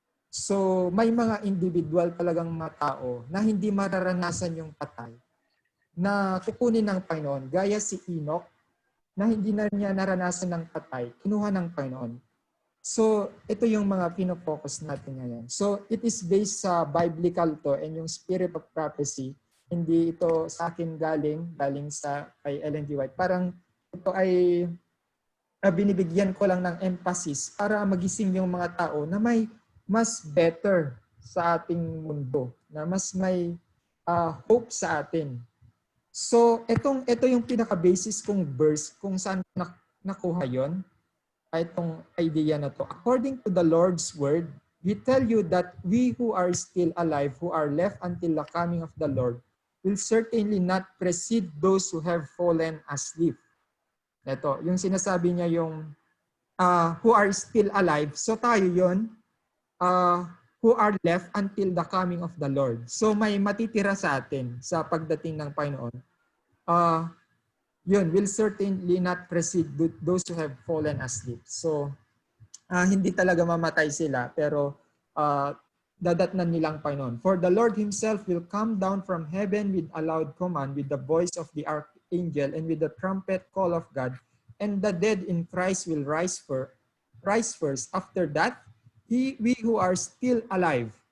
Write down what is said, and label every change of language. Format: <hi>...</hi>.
<tl>So, may mga individual talagang mga tao na hindi mararanasan yung patay na kukunin ng Panginoon. Gaya si Enoch, na hindi na niya naranasan ng patay, kinuha ng Panginoon. So, ito yung mga pinofocus natin ngayon.</tl> <en>So, it is based sa biblical to and yung spirit of prophecy.</en> <tl>Hindi ito sa akin galing sa kay Ellen G. White. Parang ito ay binibigyan ko lang ng emphasis para magising yung mga tao na may mas better sa ating mundo, na mas may hope sa atin. So, ito yung pinaka-basis kong verse kung saan nakuha yon. Itong idea na to.</tl> <en>According to the Lord's word, we tell you that we who are still alive, who are left until the coming of the Lord, will certainly not precede those who have fallen asleep.</en> <tl>Ito, yung sinasabi niya yung</tl> <en>who are still alive.</en> <tl>So tayo yon,</tl> <en>who are left until the coming of the Lord.</en> <tl>So may matitira sa atin sa pagdating ng Panginoon.</tl> <en>Yun, will certainly not precede those who have fallen asleep.</en> <tl>So, hindi talaga mamatay sila, pero dadatnan nilang Panginoon.</tl> <en>For the Lord Himself will come down from heaven with a loud command, with the voice of the archangel, and with the trumpet call of God, and the dead in Christ will rise first. After that, we who are still alive</en>